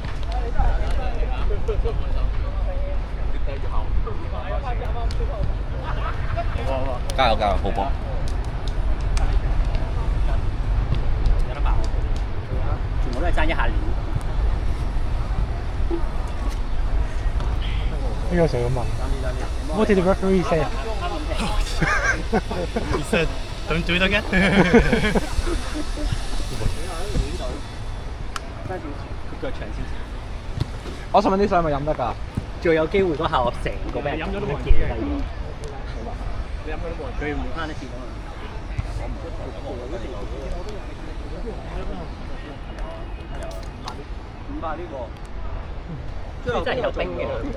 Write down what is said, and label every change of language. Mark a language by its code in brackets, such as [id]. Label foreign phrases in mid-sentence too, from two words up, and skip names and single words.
[yue] 加油加油，好波！有得爆，全部都係爭一下料。呢個想問 [en] ，What did the referee say? He said, "Don't do it again." [yue] 佢腳長少少。我想問啲水係咪飲得㗎？最有機會嗰下我成個俾人飲咗都冇嘢啦。你飲咗都冇，佢唔慳得錢啊嘛。500呢個，真係有冰嘅。